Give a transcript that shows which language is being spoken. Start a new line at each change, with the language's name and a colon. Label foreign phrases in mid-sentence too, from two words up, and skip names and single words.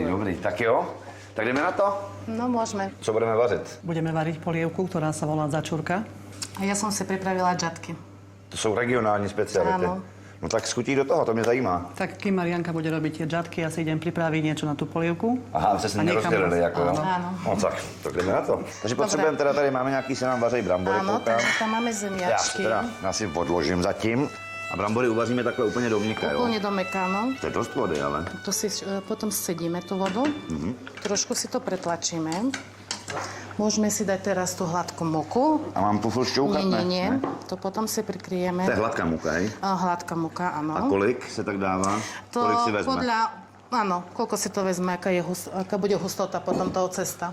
Czech: Dobrý. Tak jo, tak jdeme na to.
Slovak: No, môžeme.
Czech: Co budeme vařit?
Slovak: Budeme variť polievku, ktorá sa volá začurka. A ja som si pripravila džatky.
Czech: To jsou regionální speciality.
Slovak: Áno.
Czech: No tak skutí do toho, to mě zajímá.
Slovak: Tak kým Marianka bude robiť tie džatky, ja si idem pripraviť niečo na tú polievku.
Czech: Aha, vy jste se
Slovak: A nechám
Czech: nerozdělili,
Slovak: vás.
Czech: jako jo?
Slovak: Áno.
Czech: No tak jdeme na to. Takže potřebujeme teda, tady máme nějaký, se nám vaří brambory,
Slovak: Áno,
Czech: koukám.
Slovak: takže tam máme
Czech: Já
Slovak: zemiačky.
Czech: teda si odložím zatím. A brambory uvaříme takhle úplně do mlíka, jo?
Slovak: Úplne do meka, no.
Czech: To je dost vody, ale.
Slovak: To si potom scedíme tú vodu. Trošku si to pretlačíme. Môžeme si dať teraz tú hladkú moku.
Czech: A mám tu furt šťouchat, ne?
Slovak: Nie. To potom si prikryjeme. To je hladká muka, hej? Hladká muka, áno.
Czech: A kolik se tak dává?
Slovak: To
Czech: Kolik si vezme?
Slovak: Áno, koľko si to vezme, aká bude hustota potom toho cesta.